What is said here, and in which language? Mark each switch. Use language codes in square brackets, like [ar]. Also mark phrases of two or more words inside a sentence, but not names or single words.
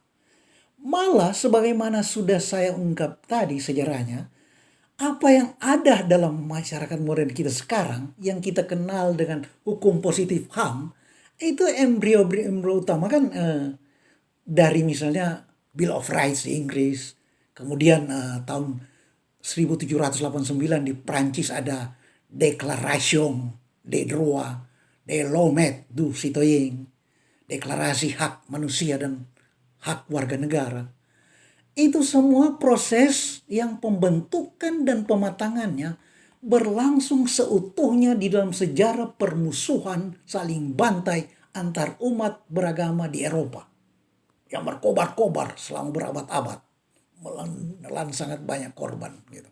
[id] Malah sebagaimana sudah saya ungkap tadi sejarahnya, apa yang ada dalam masyarakat modern kita sekarang yang kita kenal dengan hukum positif HAM, itu embrio utama kan dari misalnya Bill of Rights di Inggris, kemudian tahun 1789 di Prancis ada Déclaration des droits de l'homme du citoyen, deklarasi hak manusia dan hak warga negara. Itu semua proses yang pembentukan dan pematangannya berlangsung seutuhnya di dalam sejarah permusuhan saling bantai antar umat beragama di Eropa yang berkobar-kobar selama berabad-abad, menelan sangat banyak korban gitu.